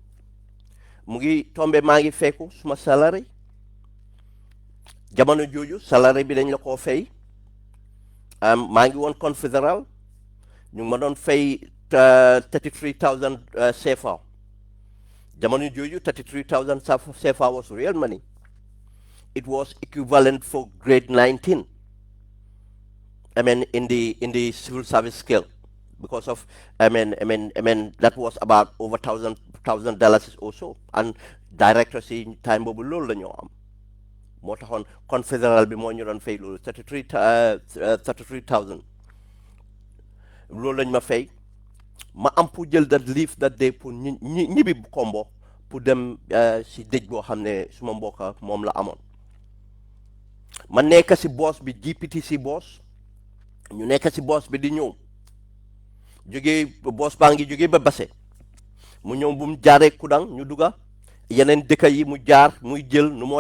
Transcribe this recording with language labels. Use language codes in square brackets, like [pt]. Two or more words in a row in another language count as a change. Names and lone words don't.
[wo] maa ngi fekku suma salary jamono jooju salary bi dañ la koo fay maa ngi woon confédéral ñu ma doon fay [en] 33,000 CFA jamono jooju 33,000 CFA was real money it was equivalent for grade 19. In the civil service scale, because of that was about over $1,000 or so, and directors in time [wo] boobu loolu la ñoo am moo taxoon confédéral bi moo ñu doon fay loolu 33,000 loolu lañ ma fay ma am pour jël that [en] leave that day [wo] pour ñibbi Kombo pour dem si dëj boo xam ne suma mbokka moom la amoon ma nekk si boss bi GPTC boss ñu nekk si boss bi di ñëw jógee boss baa ngi jógee ba Basse mu ñëw bu mu jaaree Kudang ñu dugga yeneen dëkk yi mu jaar muy jël nu moo